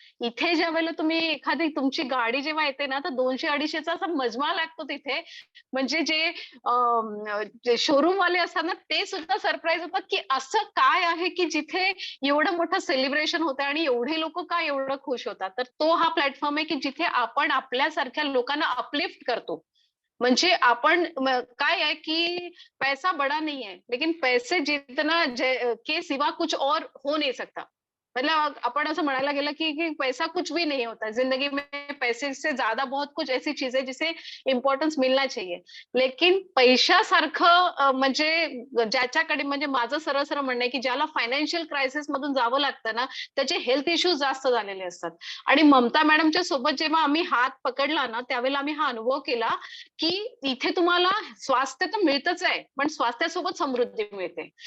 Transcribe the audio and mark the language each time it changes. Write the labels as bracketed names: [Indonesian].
[Marathi] इथे ज्या वेळेला तुम्ही एखादी तुमची गाडी जेव्हा येते ना तर 200-250चा असा मजमा लागतो तिथे. म्हणजे जे शोरूम वाले असतात ना ते सुद्धा सरप्राईज होतात की असं काय आहे की जिथे एवढं मोठं सेलिब्रेशन होतं आणि एवढे लोक का एवढं खुश होतात. तर तो हा प्लॅटफॉर्म आहे की जिथे आपण आपल्यासारख्या लोकांना अपलिफ्ट करतो. म्हणजे आपण काय आहे की [Hindi] पैसा बडा नहीं है लेकिन पैसे जितना के सिवा कुछ और हो नहीं सकता. [Marathi] मतलब आपण असं म्हणायला गेलं की [Hindi] पैसा कुछ भी नहीं होता जिंदगी में, पैसे से ज्यादा बहुत कुछ ऐसी चीज है जिसे इम्पॉर्टन्स मिलना चाहिए. [Marathi] लेकिन पैशासारखं म्हणजे ज्याच्याकडे, म्हणजे माझं सरळ सरळ म्हणणं आहे की ज्याला फायनान्शियल क्रायसिस मधून जावं लागतं ना, त्याचे हेल्थ इश्यूज जास्त झालेले असतात. आणि ममता मॅडमच्या सोबत जेव्हा आम्ही हात पकडला ना, त्यावेळेला आम्ही हा अनुभव केला की इथे तुम्हाला स्वास्थ्य तर मिळतच आहे, पण स्वास्थ्यासोबत समृद्धी मिळते.